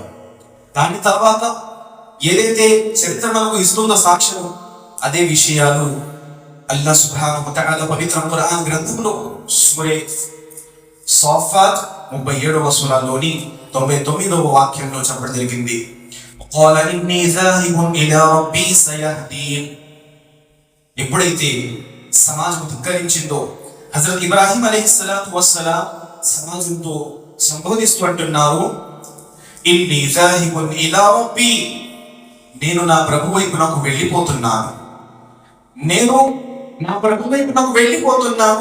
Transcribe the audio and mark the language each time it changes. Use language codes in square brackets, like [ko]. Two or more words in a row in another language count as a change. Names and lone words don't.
[te] దాని తర్వాత ఏదైతే చరిత్ర మనకు ఇస్తుందో సాక్ష్యం, అదే విషయాలు [ar] الله سبحانه وتعالى [te] పవిత్ర ఖురాన్ గ్రంథంలో సూరే సాఫాత్ 37వ సూరాలోని 99వ వాక్యంలో చెప్పడం జరిగింది. [ar] قال إني ذاهب إلى ربي سيهدين. [te] ఎప్పుడైతే సమాజం ధిక్కరించిందో హజరత్ ఇబ్రాహీం [ar] عليه الصلاة والسلام [te] సమాజంతో సంబోధిస్తూ అంటున్నారు, [ar] إني ذاهب إلى ربي, [te] నేను నా ప్రభు వైపునకు వెళ్ళిపోతున్నాను, నేను నా ప్రభు వైపునకు వెళ్ళిపోతున్నాను.